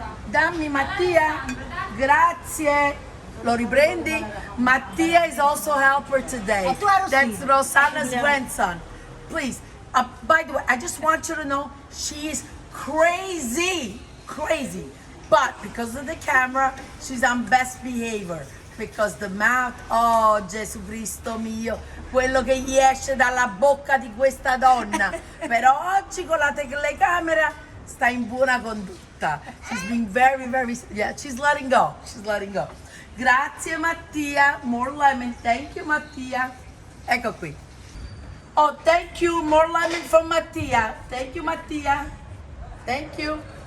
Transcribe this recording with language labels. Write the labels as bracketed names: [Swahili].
[Italian] Dammi Mattia, grazie. Lo riprendi? [English] Mattia is also helper today. That's Rosanna's grandson. Please, by the way, I just want you to know she is crazy. But because of the camera, she's on best behavior. Because the mouth, [Italian] oh Gesù Cristo mio, quello che gli esce dalla bocca di questa donna. Però oggi con la telecamera sta in buona condotta. [English] She's being very, yeah, she's letting go. [Italian] Grazie [English] Mattia, more lemon. Thank you Mattia. [Italian] Ecco qui. [English] Oh, thank you, more lemon from Mattia. Thank you Mattia. Thank you.